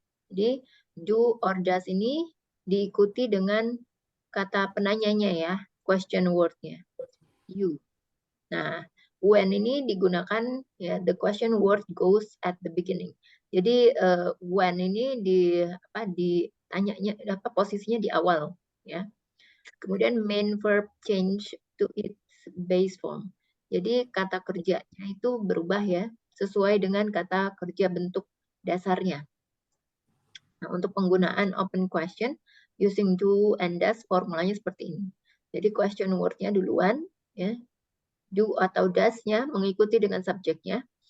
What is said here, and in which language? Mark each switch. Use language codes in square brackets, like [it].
[id] Jadi do or does ini diikuti dengan kata penanyanya ya, question word-nya. You. [en] Nah, when [id] ini digunakan ya, [en] the question word goes at the beginning. [id] Jadi when ini ditanyanya posisinya di awal ya. Kemudian [en] main verb change to its base form. [id] Jadi kata kerjanya itu berubah ya sesuai dengan kata kerja bentuk dasarnya. Nah, untuk penggunaan [en] open question using do and does [id] formulanya seperti ini. Jadi question word-nya duluan ya. Do atau does-nya mengikuti dengan subjeknya.